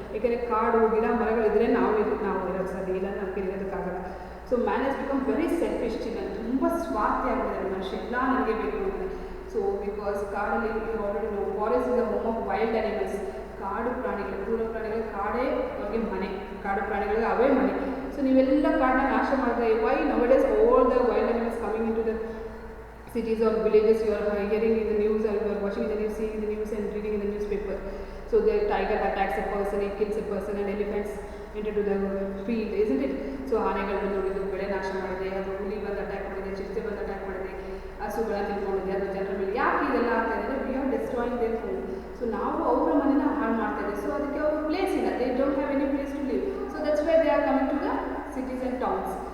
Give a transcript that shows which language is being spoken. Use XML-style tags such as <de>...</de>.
<kn>ಏಕೆಂದರೆ ಕಾಡು ಗಿಡ ಮರಗಳಿದ್ರೆ ನಾವು ಇರೋಕ್ಕೆ ಸಾಧ್ಯ ಇಲ್ಲ, ನಮಗೆ ಇರೋದಕ್ಕಾಗಲ್ಲ.</kn> <en>So man has become very selfish children.</en> <kn>ತುಂಬ ಸ್ವಾರ್ಥಿ ಆಗಿದ್ದಾರೆ ಮನುಷ್ಯ, ಎಲ್ಲ ನನಗೆ ಬೇಕು ಅಂದರೆ.</kn> <en>So because ಕಾಡಲ್ಲಿ already forest is the home of wild animals.</en> <kn>ಕಾಡು ಪ್ರಾಣಿಗಳು, ಕ್ರೂರ ಪ್ರಾಣಿಗಳು, ಕಾಡೇ ಅವ್ರಿಗೆ ಮನೆ. ಕಾಡು ಪ್ರಾಣಿಗಳಿಗೆ ಅವೇ ಮನೆ. ಸೊ ನೀವೆಲ್ಲ ಕಾಡನ್ನ ನಾಶ ಮಾಡಿದ್ರೆ</kn> <en>Why nowadays all the wild animals coming into the cities or villages, you are hearing in the news or you are watching the news, seeing the news and reading in the newspaper. So the tiger attacks a person, it kills a person, and elephants enter to the field, isn't it?</en> <kn>So ಆನೆಗಳು ಬಂದು ಬೆಳೆ ನಾಶ ಮಾಡಿದೆ, ಅದು ಹುಲಿ ಬಂದು attack ಮಾಡಿದೆ, ಚಿರತೆ ಬಂದು ಅಟ್ಯಾಕ್ ಮಾಡಿದೆ, ಹಸುಗಳನ್ನ ತಿಳ್ಕೊಂಡಿದೆ, ಅದು ಜನರ ಮೇಲೆ. ಯಾಕೆ ಇದೆಲ್ಲ ಆಗ್ತಾ ಇದೆ?</kn> <en>We are destroying their home.</en> <kn>So ನಾವು ಅವರ ಮನೆನ ಹಾಳು ಮಾಡ್ತಾ ಇದ್ದೀವಿ. ಸೊ ಅದಕ್ಕೆ ಅವ್ರ ಪ್ಲೇಸ್ ಇಲ್ಲ,</kn> <en>They don't have any place to live. So that's why they are coming to the cities and towns.</en>